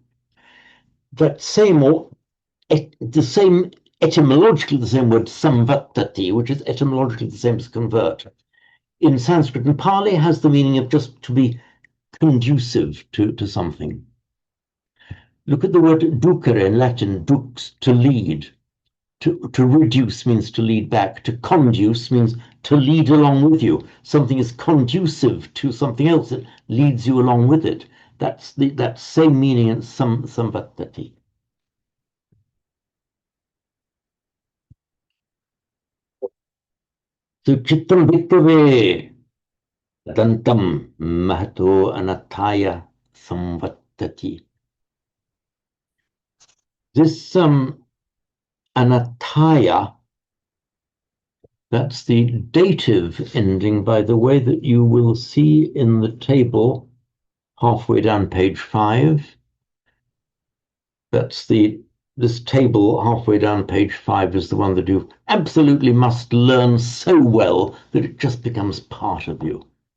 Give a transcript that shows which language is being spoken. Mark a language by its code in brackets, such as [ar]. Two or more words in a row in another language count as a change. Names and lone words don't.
[en] That same, or the same, etymologically the same word samvattati, which is etymologically the same as convert, in Sanskrit and Pali has the meaning of just to be conducive to something. Look at the word ducere in Latin, dux, to lead. To reduce means to lead back. To conduce means to lead along with you. Something is conducive to something else. It leads you along with it. That's that same meaning in samvattati. [pi] So chittam bhikkave dantam mahato anattaya samvattati. [en] This anattaya, that's the dative ending, by the way, that you will see in the table halfway down page 5. That's this table halfway down page 5 is the one that you absolutely must learn so well that it just becomes part of you.